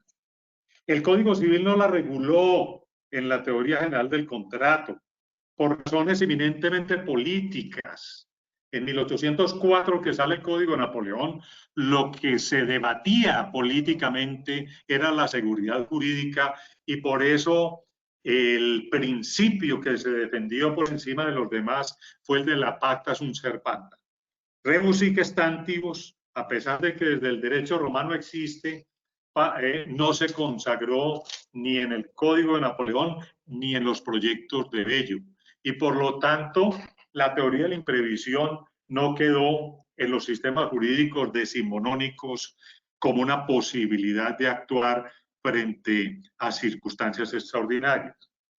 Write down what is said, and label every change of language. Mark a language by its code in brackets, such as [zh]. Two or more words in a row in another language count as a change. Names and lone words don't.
[es] El Código Civil no la reguló en la teoría general del contrato por razones eminentemente políticas. En 1804, que sale el Código de Napoleón, lo que se debatía políticamente era la seguridad jurídica y por eso el principio que se defendió por encima de los demás fue el de la [la] pacta sunt servanda. Rebus sic stantibus, [es] a pesar de que desde el derecho romano existe, no se consagró ni en el Código de Napoleón ni en los proyectos de Bello. Y por lo tanto, la teoría de la imprevisión no quedó en los sistemas jurídicos decimonónicos como una posibilidad de actuar frente a circunstancias extraordinarias.